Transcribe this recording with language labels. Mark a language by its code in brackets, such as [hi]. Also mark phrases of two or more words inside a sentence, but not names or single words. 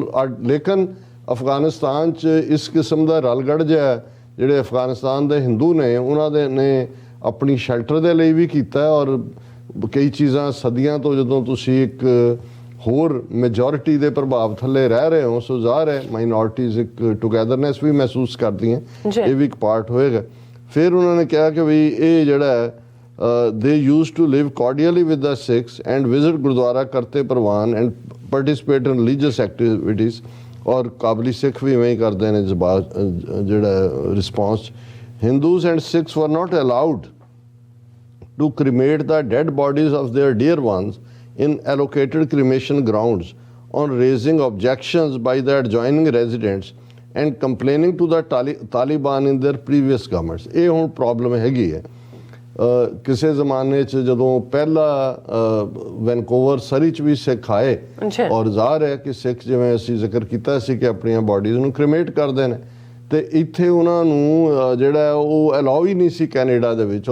[pa] ਲੇਕਿਨ ਅਫਗਾਨਿਸਤਾਨ 'ਚ ਇਸ ਕਿਸਮ ਦਾ ਰਲਗੜ ਜਿਹਾ ਜਿਹੜੇ ਅਫਗਾਨਿਸਤਾਨ ਦੇ ਹਿੰਦੂ ਨੇ ਉਹਨਾਂ ਦੇ ਨੇ ਆਪਣੀ ਸ਼ੈਲਟਰ ਦੇ ਲਈ ਵੀ ਕੀਤਾ। ਔਰ ਕਈ ਚੀਜ਼ਾਂ ਸਦੀਆਂ ਤੋਂ ਜਦੋਂ ਤੁਸੀਂ ਇੱਕ ਹੋਰ ਮੈਜੋਰਿਟੀ ਦੇ ਪ੍ਰਭਾਵ ਥੱਲੇ ਰਹਿ ਰਹੇ ਹੋ, ਸੋ ਜ਼ਾਹਰ ਹੈ ਮਾਈਨੋਰਟੀਜ਼ ਇੱਕ ਟੁਗੈਦਰਨੈਸ ਵੀ ਮਹਿਸੂਸ ਕਰਦੀਆਂ, ਇਹ ਵੀ ਇੱਕ ਪਾਰਟ ਹੋਏਗਾ। ਫਿਰ ਉਹਨਾਂ ਨੇ ਕਿਹਾ ਕਿ ਵੀ ਇਹ ਜਿਹੜਾ [en] they used to live cordially with the Sikhs and visit Gurdwara Karte Parwan and participate in religious activities। [pa] ਔਰ ਕਾਬਲੀ ਸਿੱਖ ਵੀ ਇਵੇਂ ਹੀ ਕਰਦੇ ਨੇ ਜਿਹੜਾ ਰਿਸਪੌਂਸ। [en] Hindus and Sikhs were not allowed to cremate the dead bodies of their dear ones in allocated cremation grounds on raising objections by the adjoining residents and complaining to the Taliban in their previous governments। [pa] ਇਹ ਹੁਣ ਪ੍ਰੋਬਲਮ ਹੈਗੀ ਹੈ। ਕਿਸੇ ਜ਼ਮਾਨੇ 'ਚ ਜਦੋਂ ਪਹਿਲਾ ਵੈਨਕੂਵਰ ਸਰੀ 'ਚ ਵੀ ਸਿੱਖ ਆਏ ਔਰ ਜ਼ਾਹਰ ਹੈ ਕਿ ਸਿੱਖ ਜਿਵੇਂ ਅਸੀਂ ਜ਼ਿਕਰ ਕੀਤਾ ਸੀ ਕਿ ਆਪਣੀਆਂ ਬਾਡੀਜ਼ ਨੂੰ ਕ੍ਰੀਮੇਟ ਕਰਦੇ ਨੇ, ਤੇ ਇੱਥੇ ਉਹਨਾਂ ਨੂੰ ਜਿਹੜਾ ਉਹ ਅਲਾਉ ਹੀ ਨਹੀਂ ਸੀ ਕੈਨੇਡਾ ਦੇ ਵਿੱਚ।